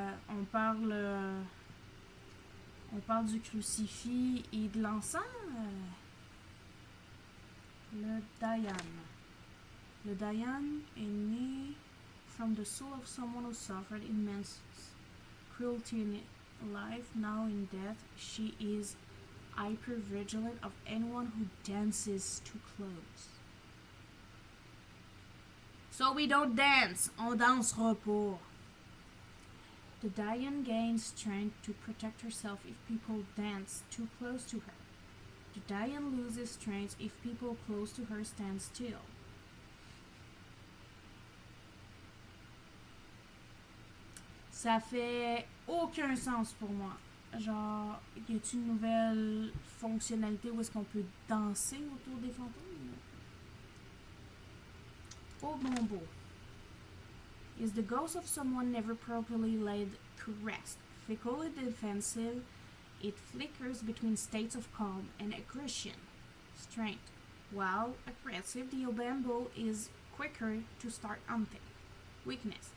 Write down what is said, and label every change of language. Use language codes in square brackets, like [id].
[fr] On parle du crucifix et de l'encens? Le Dayan. Le Dayan est né [en] from the soul of someone who suffered immense cruelty in life. Now in death, she is hyper vigilant of anyone who dances too close. So we don't dance. [fr] On dansera pas. [en] The Dayan gains strength to protect herself if people dance too close to her. The Dayan loses strength if people close to her stand still. [fr] Ça fait aucun sens pour moi. Genre, y a-t-il une nouvelle fonctionnalité où est-ce qu'on peut danser autour des fantômes? Oh bon beau. [en] Is the ghost of someone never properly laid to rest? Fickle and defensive, it flickers between states of calm and aggression. Strength. While aggressive, the Obambo is quicker to start hunting. Weakness.